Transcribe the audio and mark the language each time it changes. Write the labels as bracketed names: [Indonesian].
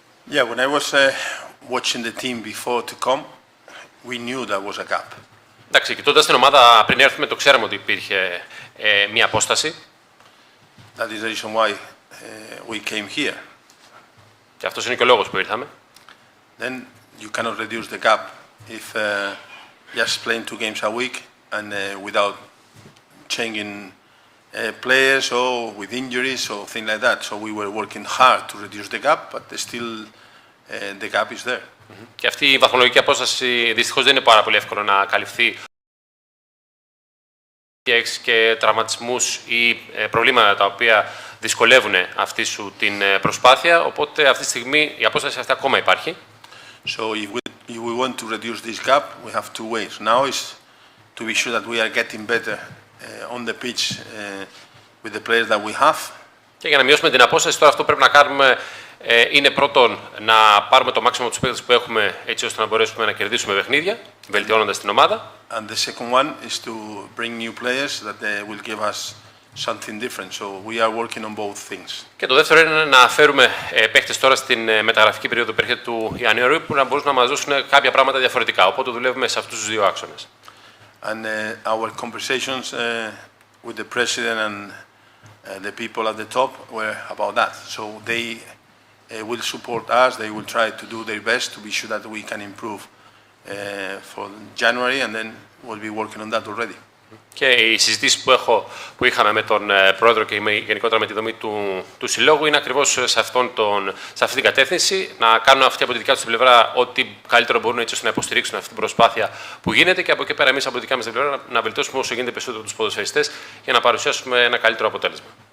[English] Yeah, when I was watching the team before to come, we knew there was a gap. [Greek] Εντάξει, κοιτώντας την ομάδα πριν έρθουμε, το ξέραμε ότι υπήρχε μια απόσταση. [English] That is the reason why we came here. [Greek] Και αυτός είναι και ο λόγος που ήρθαμε. [English] Then you cannot reduce the gap if just playing 2 games a week and without changing players or with injuries or things like that. So we were working hard to reduce the gap, but still the gap is there. [Greek] Και αυτή η βαθμολογική απόσταση δυστυχώς δεν είναι πάρα πολύ εύκολο να καλυφθεί. Και τραυματισμούς ή προβλήματα τα οποία δυσκολεύουν αυτή σου την προσπάθεια, οπότε αυτή τη στιγμή η απόσταση αυτή ακόμα υπάρχει. [English] So if we want to reduce this gap, we have 2 ways. Now is to be sure that we are getting better on the pitch with the players that we have. [Greek] Και για να μειώσουμε την απόσταση, τώρα αυτό που πρέπει να κάνουμε είναι πρώτον να πάρουμε το μάξιμο του παίκτες που έχουμε, έτσι ώστε να μπορέσουμε να κερδίσουμε παιχνίδια, βελτιώνοντας την ομάδα. [English] And the second one is to bring new players that will give us something different. So we are working on both things. [Greek] Και το δεύτερο είναι να φέρουμε παίκτες τώρα στην μεταγραφική περίοδο που έρχεται του Ιανουαρίου που να μπορούν να μας δώσουν κάποια πράγματα διαφορετικά. Οπότε δουλεύουμε σε αυτούς τους δύο άξονες. [English] And our conversations with the president and the people at the top were about that. So they will support us. They will try to do their best to be sure that we can improve for January, and then we'll be working on that already. [Greek] Και οι συζητήσεις που είχαμε με τον πρόεδρο και γενικότερα με τη δομή του συλλόγου είναι ακριβώς σε αυτή την κατεύθυνση, να κάνουν αυτή από τη δικιά τους την πλευρά ό,τι καλύτερο μπορούν έτσι ώστε να υποστηρίξουν αυτή την προσπάθεια που γίνεται και από εκεί πέρα εμείς από τη δικιά μας την πλευρά να βελτιώσουμε όσο γίνεται περισσότερο τους ποδοσφαιριστές για να παρουσιάσουμε ένα καλύτερο αποτέλεσμα.